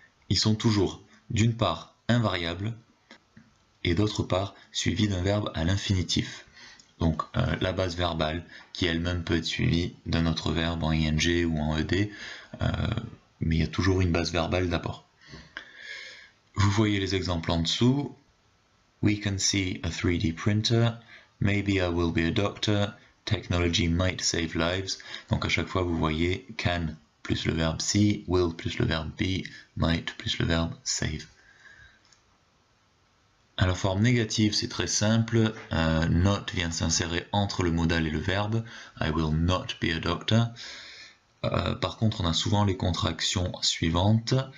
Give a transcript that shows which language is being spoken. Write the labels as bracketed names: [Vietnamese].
[French] Ils sont toujours, d'une part, invariables, et d'autre part suivi d'un verbe à l'infinitif. Donc la base verbale qui elle-même peut être suivie d'un autre verbe en ing ou en ed, mais il y a toujours une base verbale d'abord. Vous voyez les exemples en dessous. [English] We can see a 3D printer. Maybe I will be a doctor. Technology might save lives. [French] Donc à chaque fois vous voyez can plus le verbe see, will plus le verbe be, might plus le verbe save. À la forme négative, c'est très simple. Not vient s'insérer entre le modal et le verbe. [English] I will not be a doctor. [French] Par contre, on a souvent les contractions suivantes.